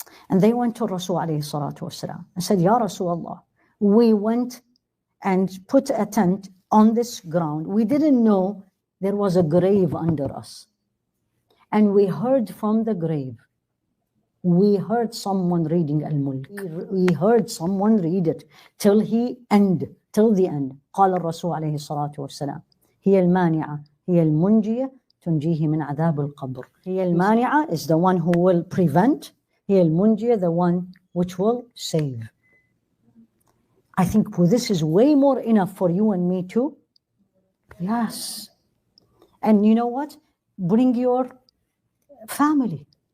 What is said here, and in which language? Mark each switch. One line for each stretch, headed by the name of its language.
English: And they went to Rasul alayhi salatu wasalam and said, Ya Rasulullah, we went and put a tent on this ground. We didn't know there was a grave under us. And we heard from the grave, we heard someone reading Al-Mulk. We heard someone read it till the end.
Arabic: قال الرسول عليه الصلاة والسلام هي المانعة هي المنجية تنجيه من عذاب القبر. هي المانعة
English: is the one who will prevent.
Arabic: هي المنجية,
English: the one which will save. I think this is way more enough for you and me too. Yes. And you know what? Bring your family.